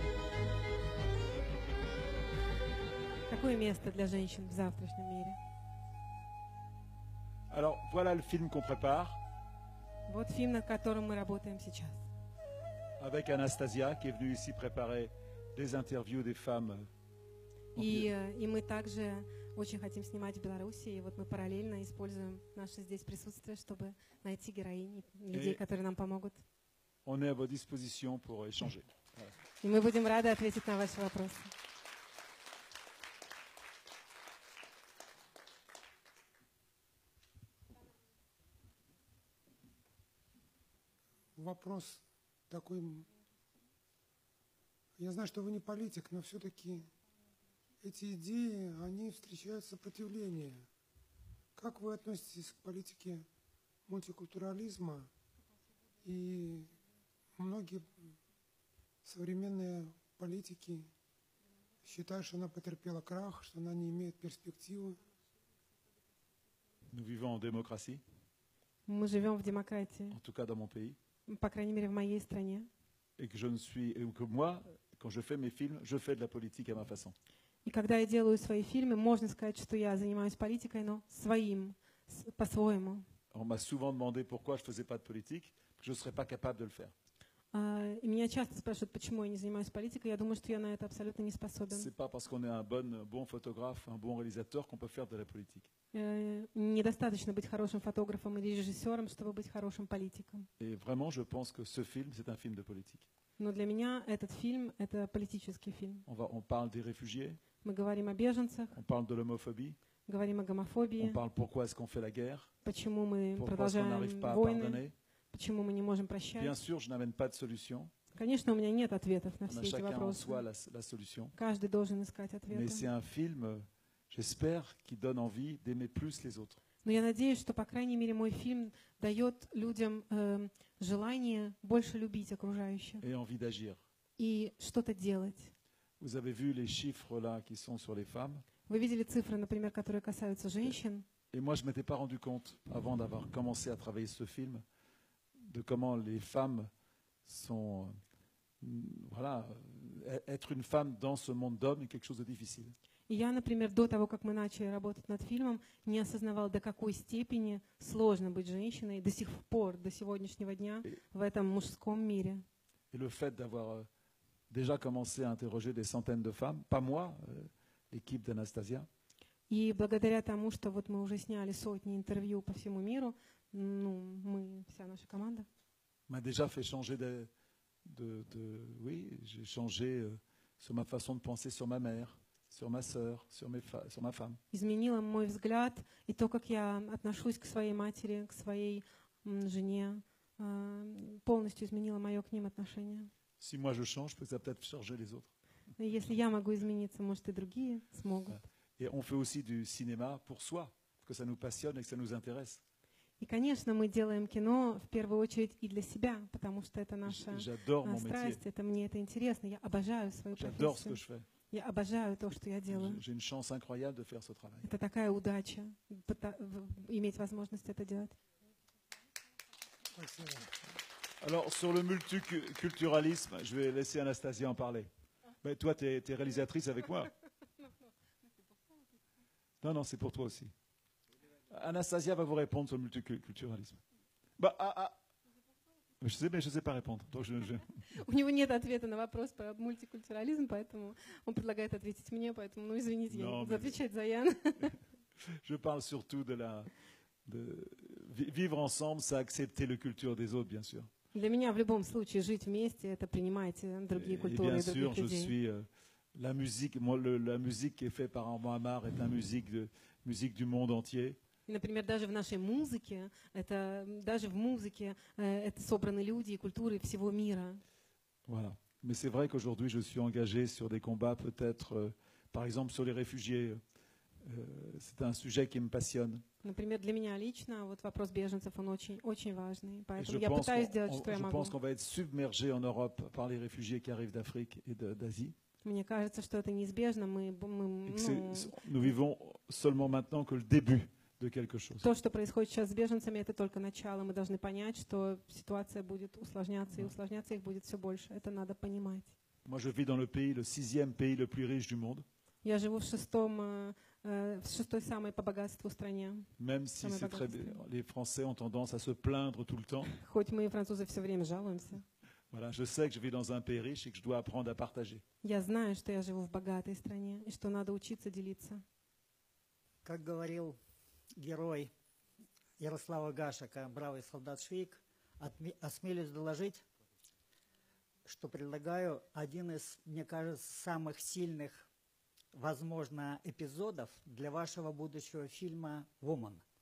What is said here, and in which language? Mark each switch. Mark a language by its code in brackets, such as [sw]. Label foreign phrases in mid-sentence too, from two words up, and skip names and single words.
[ru] Какое место для женщин в завтрашнем мире? [fr] Alors, voilà le film qu'on prépare [ru] Вот фильм, над которым мы работаем сейчас. [fr] avec Anastasia qui est venue ici préparer des interviews des femmes. [ru] И мы также очень хотим снимать в Беларуси, и вот мы параллельно используем наше здесь присутствие, чтобы найти героинь, людей, которые нам помогут. [fr] On est à votre disposition pour échanger. [ru] И мы будем рады ответить на ваши вопросы. Вопрос такой. Я знаю, что вы не политик, но все-таки эти идеи, они встречают сопротивление. Как вы относитесь к политике мультикультурализма? И многие современные политики считают, что она потерпела крах, что она не имеет перспективы. [fr] Nous vivons en démocratie, [ru] Мы живем в демократии, [fr] en tout cas dans mon pays, [ru] по крайней мере, в моей стране. [fr] et que moi, quand je fais mes films, je fais de la politique à ma façon. [ru] И когда я делаю свои фильмы, можно сказать, что я занимаюсь политикой, но по-своему. [fr] On m'a souvent demandé pourquoi je ne faisais pas de politique, que je ne serais pas capable de le faire. [ru] И меня часто спрашивают, почему я не занимаюсь политикой. Я думаю, что я на это абсолютно не способен. [fr] C'est pas parce qu'on est un bon photographe, un bon réalisateur qu'on peut faire de la politique. [ru] Недостаточно быть хорошим фотографом или режиссером, чтобы быть хорошим политиком. [fr] Et vraiment, je pense que ce film, c'est un film de politique. [ru] Но для меня этот фильм — это политический фильм. [fr] On parle des réfugiés, [ru] Мы говорим о беженцах, [fr] on parle de l'homophobie, [ru] говорим о [fr] on [ru] гомофобии, [fr] parle pourquoi est-ce qu'on fait la guerre, [ru] почему мы [fr] pourquoi est-ce qu'on n'arrive [ru] продолжаем [fr] pas à [ru] войны, [fr] pardonner. [ru] почему мы не можем [fr] Bien [ru] прощать. [fr] sûr, je n'amène pas de solution. [ru] Конечно, у меня нет ответов на [fr] On [ru] все [fr] a [ru] эти [fr] chacun en soi [ru] вопросы. [fr] la solution. [ru] Каждый должен искать [fr] Mais c'est [ru] ответы. [fr] un film, j'espère, qui donne envie d'aimer plus les autres. [ru] Но я надеюсь, что, по крайней мере, мой фильм дает людям желание больше любить окружающих [fr] Et envie d'agir. [ru] и что-то делать. [fr] Vous avez vu les chiffres là qui sont sur les femmes. [ru] Вы видели цифры, например, которые касаются женщин. [fr] Et moi, je ne m'étais pas rendu compte, avant d'avoir commencé à travailler ce film, de comment les femmes sont... Voilà, être une femme dans ce monde d'hommes est quelque chose de difficile. [ru] И я, например, до того, как мы начали работать над фильмом, не осознавала, до какой степени сложно быть женщиной до сих пор, до сегодняшнего дня в этом мужском мире. [fr] Et le fait d'avoir déjà commencé à interroger des centaines de femmes, pas moi, l'équipe d'Anastasia, [ru] И благодаря тому, что вот мы уже сняли сотни интервью по всему миру, ну, мы, вся наша команда, [fr] m'a déjà fait changer oui, j'ai changé sur ma façon de penser sur ma mère, sur ma sœur, sur ma femme. [ru] изменила мой взгляд и то, как я отношусь к своей матери, к своей жене, полностью изменила мое к ним отношение. [fr] Si moi je change, ça peut peut-être changer les autres. [ru] И если я могу измениться, может, и другие смогут. [fr] Et on fait aussi du cinéma pour soi, parce que ça nous passionne et que ça nous intéresse. [ru] И, конечно, мы делаем кино в первую очередь и для себя, потому что это наша [fr] J'adore mon métier. [ru] страсть, мне это интересно. Я обожаю свою [fr] J'adore ce que [ru] профессию. [fr] je fais. [ru] Я обожаю то, что я делаю. J'ai une chance incroyable de faire ce travail. Это такая удача, иметь возможность это делать. Спасибо. [fr] Alors, sur le multiculturalisme, je vais laisser Anastasia en parler. Mais toi, tu es réalisatrice avec moi. Non, non, c'est pour toi aussi. Anastasia va vous répondre sur le multiculturalisme. Je sais, mais je ne sais pas répondre. Donc [ru] У него нет ответа на вопрос про мультикультурализм, поэтому он предлагает ответить мне, поэтому, извините, я буду отвечать за Ян. [fr] Je parle surtout de vivre ensemble, c'est accepter la culture des autres, bien sûr. [ru] Для меня в любом случае жить вместе — это принимать другие культуры и других людей. [fr] Bien sûr, je suis la musique. Moi, la musique qui est faite par Armand Amar est la musique du monde entier. [ru] Например, даже в нашей музыке, даже в музыке это собраны люди и культуры всего мира. [fr] Voilà. Mais c'est vrai qu'aujourd'hui, je suis engagé sur des combats, peut-être, par exemple, sur les réfugiés. C'est un sujet qui me passionne. [ru] Например, для меня лично вот вопрос беженцев, он очень, очень важный. Поэтому я пытаюсь делать, что я могу. [fr] Je pense qu'on va être submergé en Europe par les réfugiés qui arrivent d'Afrique et d'Asie. [ru] Мне кажется, что это неизбежно. [fr] Nous vivons seulement maintenant que le début de quelque chose. [ru] То, что происходит сейчас с беженцами, это только начало. Мы должны понять, что ситуация будет усложняться, и усложняться их будет все больше. Это надо понимать. [fr] Moi, je vis dans le pays, le 6e pays le plus riche du monde. [ru] Я живу в шестой самой по богатству стране. [fr] Même si c'est très bien, les Français ont tendance à se plaindre tout le temps. [ru] Хоть мы, французы, все время жалуемся. [fr] Voilà, je sais que je vis dans un pays riche et que je dois apprendre à partager. [ru] Я знаю, что я живу в богатой стране и что надо учиться делиться. Как говорил герой Ярослава Гашека, бравый солдат Швейк, осмелюсь доложить, что предлагаю один из, мне кажется, самых сильных, возможно, эпизодов для вашего будущего фильма «Woman».